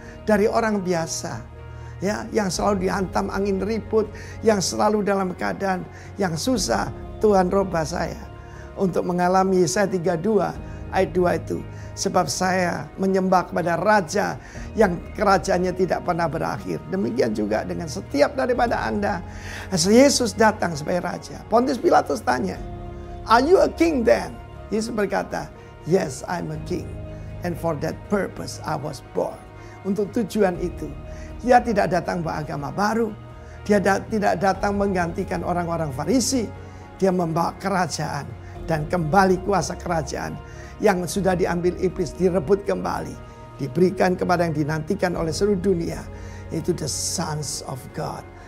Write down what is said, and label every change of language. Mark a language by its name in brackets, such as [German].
[Indonesian] Dari orang biasa, ya, yang selalu dihantam angin ribut, yang selalu dalam keadaan yang susah, Tuhan robah saya untuk mengalami Yesaya 32 ayat 2 itu. Sebab saya menyembah kepada Raja yang kerajaannya tidak pernah berakhir. Demikian juga dengan setiap daripada Anda. Yesus datang sebagai Raja. [English] Pontius Pilatus [Indonesian] tanya, [English] "Are you a king then?" [Indonesian] Yesus berkata, [English] "Yes, I'm a king. And for that purpose I was born." [Indonesian] Untuk tujuan itu, dia tidak datang bawa agama baru. Dia tidak datang menggantikan orang-orang Farisi. Dia membawa kerajaan dan kembali kuasa kerajaan yang sudah diambil iblis, direbut kembali, diberikan kepada yang dinantikan oleh seluruh dunia, yaitu [English] the Sons of God.